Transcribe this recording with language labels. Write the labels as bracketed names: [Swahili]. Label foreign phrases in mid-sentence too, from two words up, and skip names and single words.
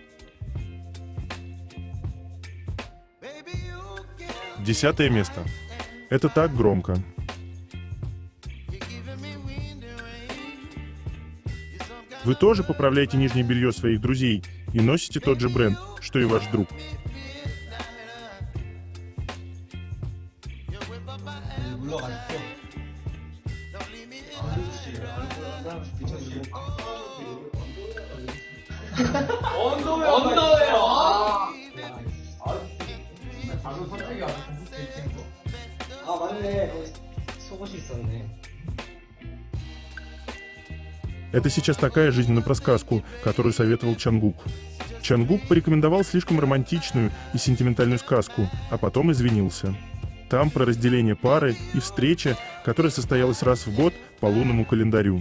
[Russian] 10 место. Это так громко. Вы тоже поправляете нижнее белье своих друзей и носите тот же бренд, что и ваш друг. [Korean] 언더웨어. 단어 선택이 아주 공격적인 거. 아 맞네. 속옷이 있었네. [Russian] Это сейчас такая жизнь на просказку, которую советовал Чонгук. Чонгук порекомендовал слишком романтичную и сентиментальную сказку, а потом извинился. Там про разделение пары и встреча, которая состоялась раз в год по лунному календарю.